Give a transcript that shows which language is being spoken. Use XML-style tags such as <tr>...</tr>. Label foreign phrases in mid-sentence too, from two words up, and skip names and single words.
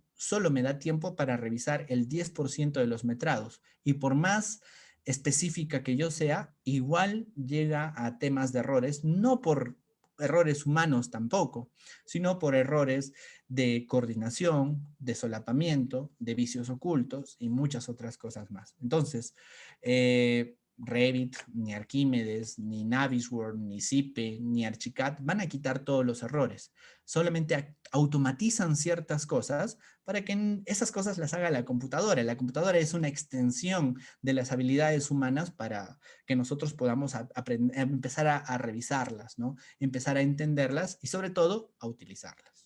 <es>Solo me da tiempo para revisar el 10% de los metrados y por más específica que yo sea, igual llega a temas de errores, no por errores humanos tampoco, sino por errores de coordinación, de solapamiento, de vicios ocultos y muchas otras cosas más. Entonces, Revit, ni Arquímedes, ni Navisworks, ni Zipe, ni Archicad van a quitar todos los errores. Solamente automatizan ciertas cosas para que esas cosas las haga la computadora. La computadora es una extensión de las habilidades humanas para que nosotros podamos empezar a revisarlas, ¿no? Empezar a entenderlas y sobre todo a utilizarlas.</es>